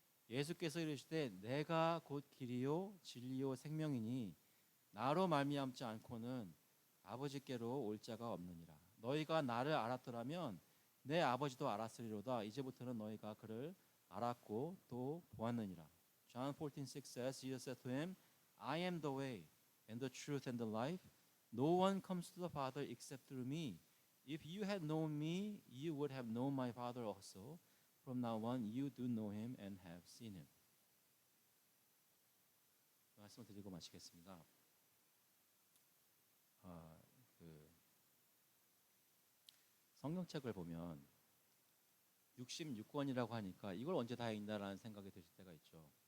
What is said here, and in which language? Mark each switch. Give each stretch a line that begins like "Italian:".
Korean: 예수께서 이르시되 내가 곧 길이요 진리요 생명이니 나로 말미암지 않고는 아버지께로 올 자가 없느니라. 너희가 나를 알았더라면 내 아버지도 알았으리로다. 이제부터는 너희가 그를 알았고 또 보았느니라.
English: John 14:6 says, Jesus said to him, I am the way and the truth and the life. No one comes to the Father except through me. If you had known me, you would have known my Father also. From now on, you do know him and have seen him.
Korean: 말씀을 드리고 마치겠습니다. 성경책을 보면 66권이라고 하니까 이걸 언제 다 읽나라는 생각이 드실 때가 있죠.